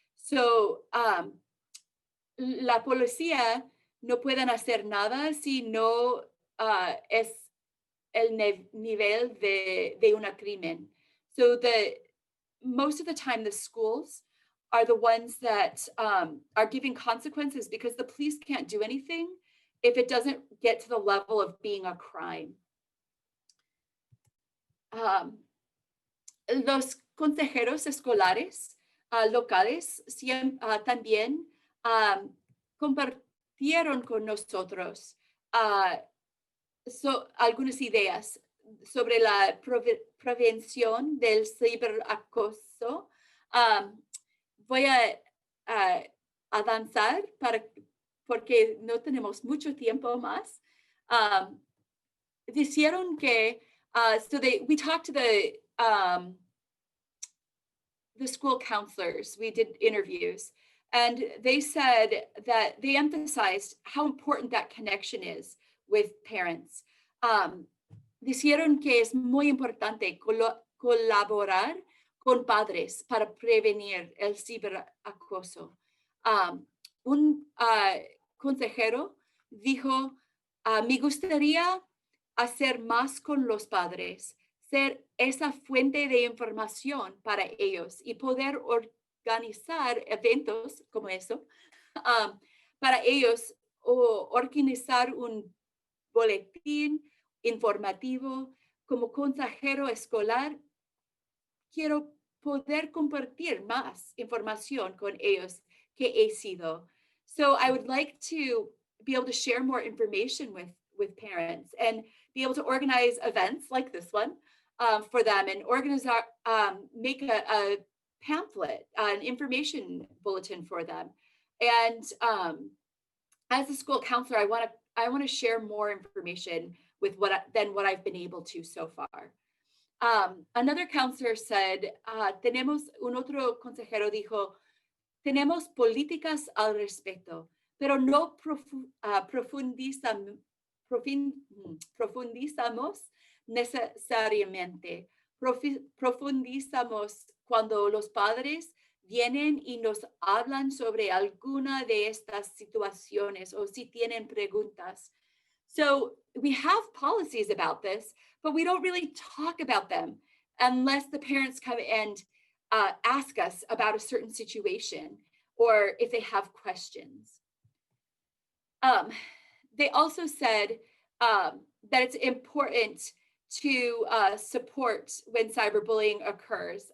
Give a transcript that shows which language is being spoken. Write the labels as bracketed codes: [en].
[es] So, la policía no pueden hacer nada si no es el nivel de un crimen. [en] So most of the time the schools are the ones that are giving consequences because the police can't do anything if it doesn't get to the level of being a crime. [es] Los consejeros escolares locales también compartieron con nosotros algunas ideas sobre la prevención del ciberacoso. Voy a avanzar porque no tenemos mucho tiempo más. Dijeron que, [en] we talked to the school counselors, we did interviews, and they said that they emphasized how important that connection is with parents. [es] Dijeron que es muy importante colaborar con padres para prevenir el ciberacoso. Un consejero dijo, me gustaría hacer más con los padres, ser esa fuente de información para ellos y poder organizar eventos como eso para ellos, o organizar un boletín informativo. Como consejero escolar, quiero poder compartir más información con ellos que he sido. [en] So I would like to be able to share more information with parents and be able to organize events like this one for them, and organize make a pamphlet, an information bulletin for them. And as a school counselor, I want to share more information with than what I've been able to so far. Another counselor said, [es] un otro consejero dijo, tenemos políticas al respecto, pero no profundizamos necesariamente. Profundizamos cuando los padres vienen y nos hablan sobre alguna de estas situaciones o si tienen preguntas. [en] So we have policies about this, but we don't really talk about them unless the parents come and ask us about a certain situation or if they have questions. They also said that it's important to support when cyberbullying occurs.